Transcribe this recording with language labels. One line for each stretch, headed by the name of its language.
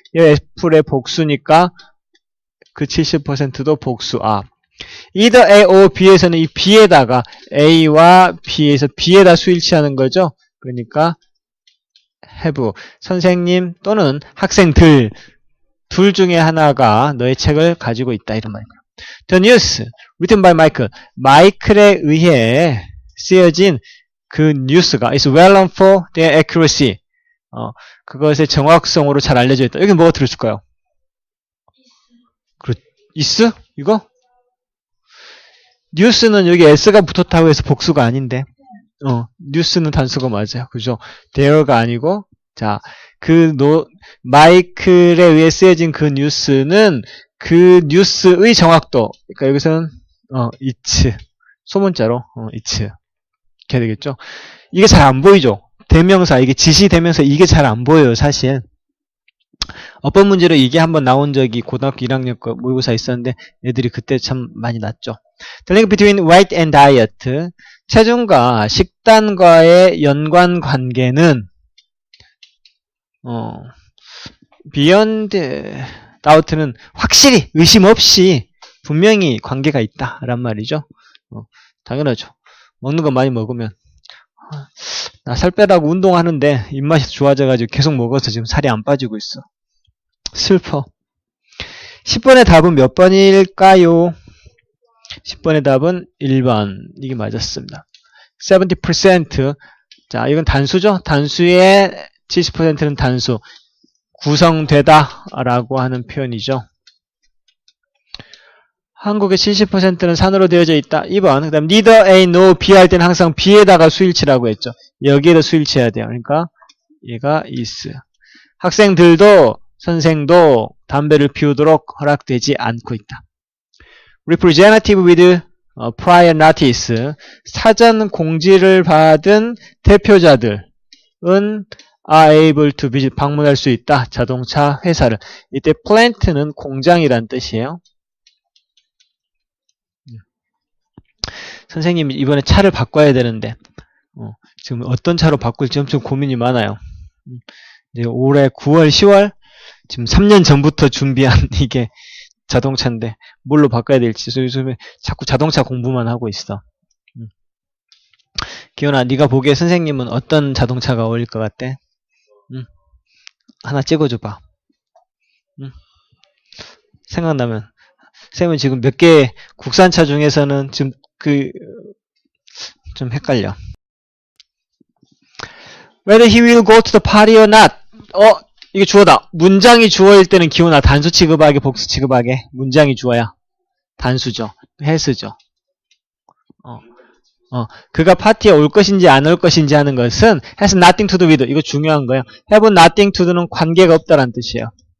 Korean: 이 애플의 복수니까 그 70%도 복수.
English: either A or B
Korean: 에서는 이 B에다가 A와 B에서 B에다 수일치하는 거죠. 그러니까 have. 선생님 또는 학생들 둘 중에 하나가 너의 책을 가지고 있다. 이런 말이에요.
English: The news written by Michael.
Korean: 마이클에 의해 쓰여진 그 뉴스가
English: is well known for their accuracy.
Korean: 그것의 정확성으로 잘 알려져 있다. 여기 뭐가 들었을까요? is? 이거? news는 여기 s가 붙었다고 해서 복수가 아닌데. news는 단수가 맞아요. 그죠? there가 아니고, 자, 마이클에 의해 쓰여진 그 뉴스는 그 뉴스의 정확도. 그러니까 여기서는, it's. 소문자로, it's. 이렇게 되겠죠? 이게 잘 안 보이죠? 대명사, 이게 지시 대명사, 이게 잘 안 보여요, 사실. 어법 문제로 이게 한번 나온 적이 고등학교 1학년 거 모의고사 있었는데 애들이 그때 참 많이 났죠.
English: The link between weight and diet.
Korean: 체중과 식단과의 연관 관계는
English: beyond doubt
Korean: 는 확실히 의심 없이 분명히 관계가 있다란 말이죠. 당연하죠. 먹는 거 많이 먹으면 나 살 빼라고 운동하는데 입맛이 좋아져가지고 계속 먹어서 지금 살이 안 빠지고 있어. 슬퍼. 10번의 답은 몇 번일까요? 10번의 답은 1번. 이게 맞았습니다. 70%. 자, 이건 단수죠? 단수의 70%는 단수. 구성되다 라고 하는 표현이죠. 한국의 70%는 산으로 되어져 있다. 2번. 그 다음
English: neither A, no, B
Korean: 할 때는 항상 B에다가 수일치라고 했죠. 여기에다 수일치해야 돼요. 그러니까 얘가 is. 학생들도 선생도 담배를 피우도록 허락되지 않고 있다.
English: Representative with prior notice.
Korean: 사전 공지를 받은 대표자들은
English: are able to visit.
Korean: 방문할 수 있다. 자동차 회사를. 이때 plant는 공장이란 뜻이에요. 선생님이 이번에 차를 바꿔야 되는데 지금 어떤 차로 바꿀지 엄청 고민이 많아요. 이제 올해 9월, 10월 지금 3년 전부터 준비한 이게 자동차인데 뭘로 바꿔야 될지 요즘에 자꾸 자동차 공부만 하고 있어. 기현아, 네가 보기에 선생님은 어떤 자동차가 어울릴 것 같아? 하나 찍어줘봐. 생각나면. 선생님은 지금 몇 개 국산차 중에서는 지금 좀 헷갈려.
English: Whether he will go to the party or not.
Korean: 이게 주어다. 문장이 주어일 때는 기호나 단수 취급하게, 복수 취급하게. 문장이 주어야. 단수죠. has죠. 그가 파티에 올 것인지 안 올 것인지 하는 것은
English: has nothing to do with.
Korean: 이거 중요한 거예요.
English: have nothing to do
Korean: 는 관계가 없다라는 뜻이에요.